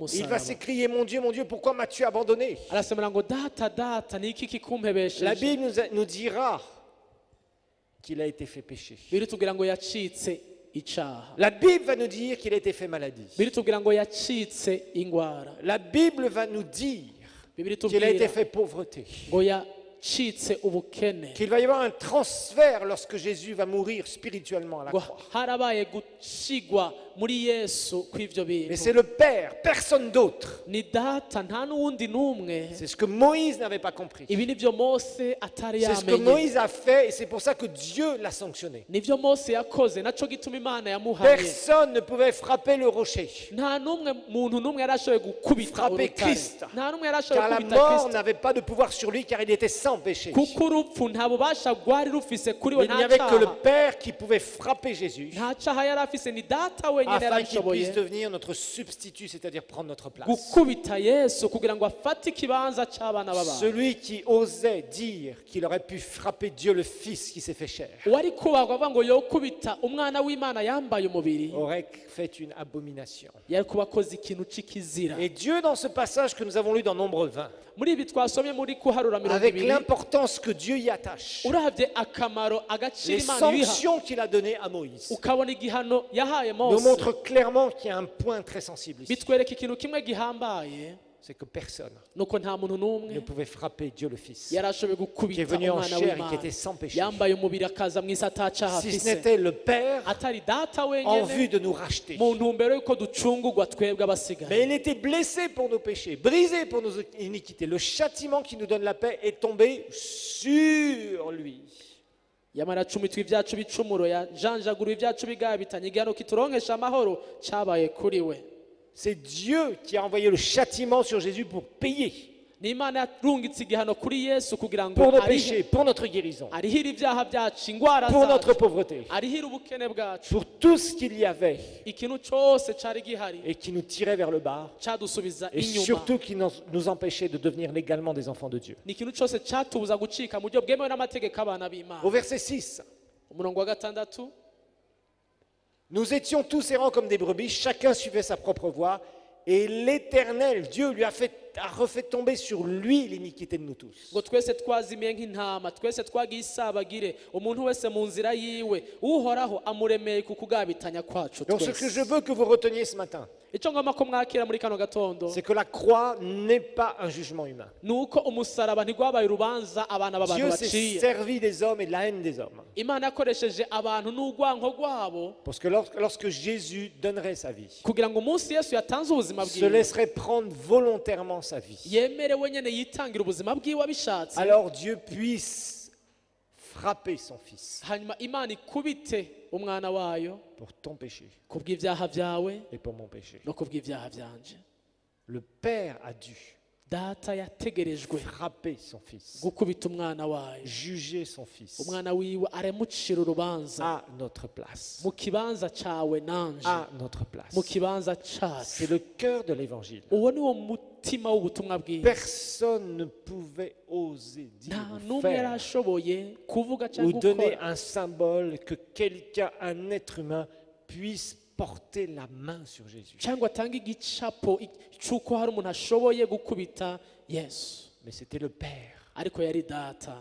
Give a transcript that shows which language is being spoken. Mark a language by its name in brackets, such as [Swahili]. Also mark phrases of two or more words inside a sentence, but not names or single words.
[French] Il va [Rundi] musaraba. [French] s'écrier, mon Dieu, pourquoi m'as-tu abandonné? [Rundi] Arasemera ngo data data ni iki [French] La [Rundi] kikumpebesheje. [French] Bible nous dira qu'il a été fait péché. [Rundi] Biritubwira ngo yacitse icaha. [French] La Bible va nous dire qu'il a été fait maladie. [Rundi] Biritubwira ngo yacitse ingwara. [French] La Bible va nous dire [Rundi] Bibiri [French] qu'il a été [Rundi] tubwira [French] fait pauvreté. [Rundi] ngo yacitse ubukene. [French] Qu'il va y avoir un transfert lorsque Jésus va mourir spirituellement à la [Rundi] Ngo [French] croix. [Rundi] harabaye gushigwa muri Yesu kw'ivyo [French] Mais [Rundi] bintu. [French] c'est le Père, personne d'autre. [Rundi] Ni data nta n'uwundi n'umwe. [French] C'est ce que Moïse n'avait pas compris. [Rundi] Ibi nivyo Mose atari [French] C'est ce que [Rundi] yamenye. [French] Moïse a fait et c'est pour ça que Dieu l'a sanctionné. [Rundi] Nivyo Mose yakoze, naco gituma Imana yamuhaye. [French] Personne ne pouvait frapper le rocher. [Rundi] Nta n'umwe muntu n'umwe yarashoboye gukubita [French] Frapper [Rundi] urutare. [French] Christ. [Rundi] Nta n'umwe yarashoboye [French] Car la [Rundi] gukubita [French] mort [Rundi] Kristo. [French] n'avait pas de pouvoir sur lui car il était sans péché. [Rundi] Kuko urupfu nta bubasha rwari rufise kuri we, [French] Il n'y [Rundi] nta [French] avait que le [Rundi] caha. [French] Père qui pouvait frapper Jésus [Rundi] Nta caha yari afise, ni data wenyine [French] afin qu'il [Rundi] yarabishoboye [French] puisse devenir notre substitut, c'est-à-dire prendre notre place. [Rundi] gukubita Yesu kugira ngo afate ikibanza c'abana b'abantu. [French] Celui qui osait dire qu'il aurait pu frapper Dieu le Fils qui s'est fait chair [Rundi] Uwari kubagwa avuga ngo yokubita umwana w'Imana yambaye umubiri, [French] aurait fait une abomination. [Rundi] yari kuba akoze ikintu c'ikizira. [French] Et Dieu, dans ce passage que nous avons lu dans Nombre 20, [Rundi] Muri ibi twasomye muri kuharura mirongo [French] avec [Rundi] ibiri, [French] l'importance que Dieu y attache, [Rundi] uravye akamaro agaciro [French] les [Rundi] Imana ibiha, [French] sanctions qu'il a données à Moïse, [Rundi] ukabona igihano yahaye [French] nous [Rundi] Mose, [French] montrent clairement qu'il y a un point très sensible ici. [Rundi] bitwereka ikintu kimwe gihambaye, [French] C'est que personne [Rundi] nuko nta muntu [French] ne [Rundi] n'umwe [French] pouvait frapper Dieu le Fils, [Rundi] yari ashoboye [French] qui est [Rundi] gukubita [French] venu en [Rundi] umwana [French] chair et qui [Rundi] w'Imana [French] était sans péché, [Rundi] yambaye umubiri akaza mu isi atacaha [French] si ce [Rundi] afise, [French] n'était le Père [Rundi] atari data [French] en vue [Rundi] wenyene [French] de nous racheter. [Rundi] mu ntumbero y'uko ducungurwa twebwe abasigaye. [French] Mais il était blessé pour nos péchés, brisé pour nos iniquités. Le châtiment qui nous donne la paix est tombé sur lui. [Rundi] Yamara acumitwa ibyacu bicumuro, yajanjaguruye ibyacu bigabitanye, igihano kituronkesha amahoro cabaye kuri we. [French] C'est Dieu qui a envoyé le châtiment sur Jésus pour payer [Rundi] Ni Imana yarungitse igihano kuri Yesu kugira ngo [French] pour nos péchés, pour notre guérison, [Rundi] arihire ibyaha byacu, ingwara [French] pour notre [Rundi] zacu, [French] pauvreté, [Rundi] arihire ubukene bwacu, [French] pour tout ce qu'il y avait [Rundi] ikintu cose cari gihari [French] et qui nous tirait vers le bas [Rundi] cadusubiza [French] et [Rundi] inyuma, [French] surtout qui nous empêchait de devenir légalement des enfants de Dieu. [Rundi] ni ikintu cose catubuza gucika mu buryo bwemewe n'amategeko abana b'Imana. [French] Au verset 6, [Rundi] Umurongo wa gatandatu, [French] Nous étions tous errants comme des brebis, chacun suivait sa propre voie, et l'Éternel, Dieu, a refait tomber sur lui l'iniquité de nous tous. [Rundi] ngo twese twazimiye nk'intama twese twagiye isabagire umuntu wese mu nzira yiwe uhoraho amuremeye ku kugabitanya kwacu [French] Donc ce que [Rundi] twese [French] je veux que vous reteniez ce matin, [Rundi] icyo ngomba ko mwakira muri kano gatondo [French] c'est que la croix n'est pas un jugement humain. [Rundi] ni uko umusaraba ntigwabaye urubanza abana b'abantu [French] Dieu s'est [Rundi] baciye [French] servi des hommes et de la haine des hommes. [Rundi] imana yakoresheje abantu n'urwanko rwabo [French] Parce que lorsque Jésus donnerait sa vie, [Rundi] kugira ngo umunsi yesu yatanze ubuzima [French] se [Rundi] bwiwe [French] laisserait prendre volontairement sa vie, [Rundi] yemerewe nyine yitangira ubuzima bwiwe abishatse [French] alors Dieu puisse frapper son fils [Rundi] hanyuma imana ikubite umwana wayo [French] pour ton péché [Rundi] ku bw'ibyaha byawe [French] et pour mon péché. [Rundi] no ku bw'ibyaha byanje [French] Le Père a dû [Rundi] data yategerejwe [French] frapper son fils, [Rundi] gukubita umwana wayo [French] juger son fils [Rundi] umwana wiwe aremucira urubanza [French] à notre place. [Rundi] mu kibanza cawe nanje [French] À notre place. [Rundi] mu kibanza [French] C'est [Rundi] cacu [French] le cœur de l'évangile. [Rundi] uwo ni wo mutima w'ubutumwa bwiza [French] Personne ne pouvait oser dire [Rundi] nta [French] ou [Rundi] n'umwe yari [French] faire [Rundi] ashoboye kuvuga [French] ou [Rundi] cyangwa [French] donner [Rundi] gukora [French] un symbole que quelqu'un, un être humain, puisse porter la main sur Jésus. [Rundi] cyangwa atange igicapo cy'uko hari umuntu ashoboye gukubita yesu [French] Mais c'était le Père. [Rundi] ariko yari data